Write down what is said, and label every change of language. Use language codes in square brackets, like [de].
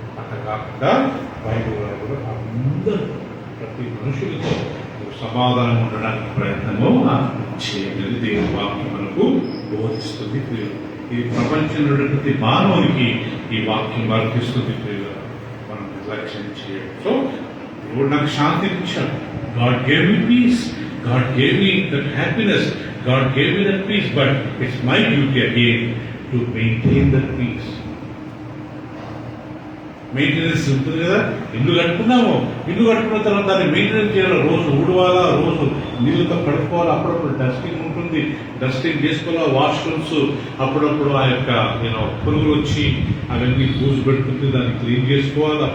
[te] అట్లా కాకుండా బైబిల్ కూడా అందరూ ప్రతి మనుషులతో సమాధానం ఉండడానికి ప్రయత్నము చేయగలిగి దేవుని వాక్యం మనకు బోధిస్తుంది ప్రియులు. ఈ ప్రపంచంలో ప్రతి మానవునికి ఈ వాక్యం వర్తిస్తుంది ప్రియులు, మనం నిర్లక్ష్యం చేయడం. సో దేవుడు నాకు శాంతిని ఇచ్చాడు. [en] God gave me peace. God gave me that happiness. God gave me that peace. But it's my duty again to maintain that peace. [te] Maintenance ఉంటుంది కదా. ఇల్లు కట్టుకున్నాము, ఇల్లు కట్టుకున్న తర్వాత దాన్ని మెయింటెనెన్స్ చేయాలి. రోజు ఊడవాలా, రోజు నీళ్ళతో కడుక్కోవాలి, అప్పుడప్పుడు డస్టింగ్ ఉంటుంది, డస్టింగ్ చేసుకోవాలా, వాష్రూమ్స్ అప్పుడప్పుడు ఆ యొక్క పురుగులు వచ్చి అవన్నీ పూజ పెడుతుంది, దాన్ని క్లీన్ చేసుకోవాలి.